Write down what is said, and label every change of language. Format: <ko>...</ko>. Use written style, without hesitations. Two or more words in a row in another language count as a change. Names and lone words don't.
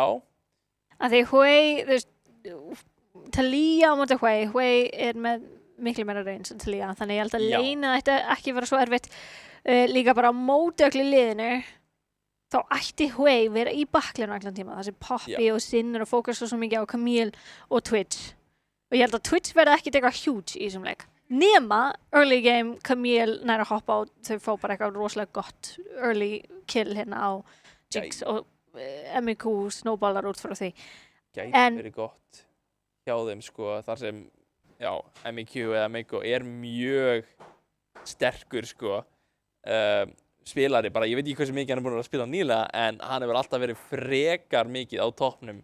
<is>Af því Hwei, þú veist, Talía á móti Hwei með miklu meira reyns en Talía, þannig ég held að Lane ætti ekki vera svo erfitt. Líka bara á móti öllu liðinu, þá ætti Hwei vera í baklinu allan tíma, það sem Poppy og Sin eru að fókusa svo mikið á Camille og Twitch. Og ég held að Twitch verði ekkert eitthvað huge í þessum leik. Nema</is> <en>early game</en> <is>Camille næra að hoppa og þau fá bara eitthvað rosalega gott</is> <en>early kill</en> <is>hérna á Jinx og MEQ snowballar út frá því. Gæti verið gott hjá þeim sko, þar sem MEQ eða MEQ mjög sterkur sko, spilari bara, ég veit ekki hversu mikið hann búin að spila nýlega, en hann hefur alltaf verið frekar mikið á toppnum.</is>